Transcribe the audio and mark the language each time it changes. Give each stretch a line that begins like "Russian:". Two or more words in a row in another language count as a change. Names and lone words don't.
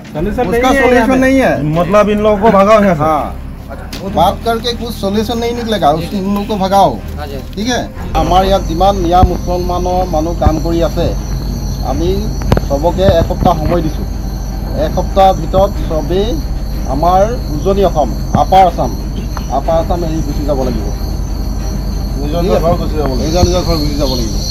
Hindi: उसका सोल्यूशन नहीं है। मतलब इन लोगों को भगाओ यहाँ से। हाँ, बात करके कुछ सोल्यूशन नहीं निकलेगा, इन लोगों को भगाओ। ठीक है,
Assamese: আমাৰ ইয়াত যিমান মিয়া মুছলমানৰ মানুহ কাম কৰি আছে, আমি সবকে এসপ্তাহ সময় দিছোঁ। এসপ্তাহ ভিতৰত সবেই আমাৰ উজনি অসম আপাৰ আসাম এৰি গুচি যাব লাগিব। নিজৰ নিজৰ ঘৰ গুচি যাব লাগিব।